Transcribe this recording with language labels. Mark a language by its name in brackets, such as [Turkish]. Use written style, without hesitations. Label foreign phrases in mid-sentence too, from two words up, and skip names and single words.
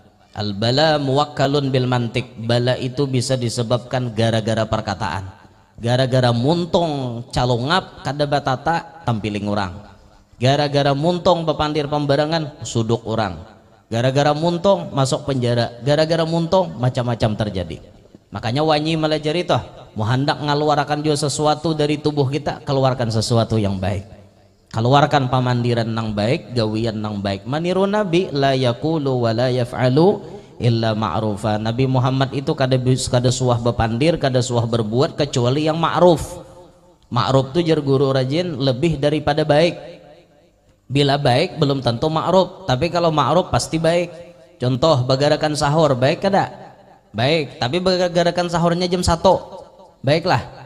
[Arabic] Al-bala muwakkalun bil mantik, [Banjar] bala itu bisa disebabkan gara-gara perkataan, gara-gara muntung calongap kada batata tampiling orang, gara-gara muntung pepandir pembarangan suduk orang, gara-gara muntung masuk penjara, gara-gara muntung macam-macam terjadi. Makanya wanyi melajari toh mau hendak ngaluarkan juga sesuatu dari tubuh kita, keluarkan sesuatu yang baik, keluarkan pamandiran nang baik, gawian nang baik. Maniru nabi [Arabic] la yaqulu wa la yaf'alu illa ma'rufa. [Banjar] Nabi Muhammad itu kada suah bepandir, kada suah berbuat kecuali yang ma'ruf. Ma'ruf itu jar guru rajin lebih daripada baik. [Indonesian] Bila baik belum tentu ma'ruf, tapi kalau ma'ruf pasti baik. [Banjar] Contoh bagarakan sahur, baik kada? Baik, tapi bagarakan sahurnya jam 1, baiklah.